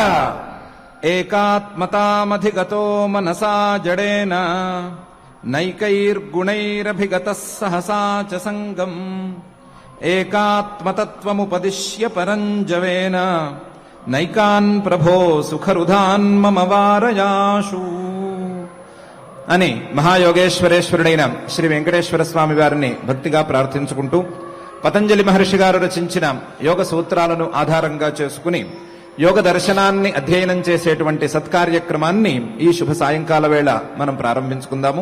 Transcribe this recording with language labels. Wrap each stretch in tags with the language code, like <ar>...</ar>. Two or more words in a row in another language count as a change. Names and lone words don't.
<sa>एकात्मतामधिगतो मनसा जडेन, नैकैर्गुणैरभिगतः सहसा च संगम्, एकात्मतत्त्वमुपदिश्य परञ्जवेन, नैकान् प्रभो सुखरुधान् मम वारयाशु</sa> <te>అని మహాయోగేశ్వరేశ్వరుడైన శ్రీ వెంకటేశ్వర స్వామి వారిని భక్తిగా ప్రార్థించుకుంటూ పతంజలి మహర్షి గారు రచించిన యోగ సూత్రాలను ఆధారంగా చేసుకుని యోగ దర్శనాన్ని అధ్యయనం చేసేటువంటి సత్కార్యక్రమాన్ని ఈ శుభ సాయంకాల వేళ మనం ప్రారంభించుకుందాము.</te>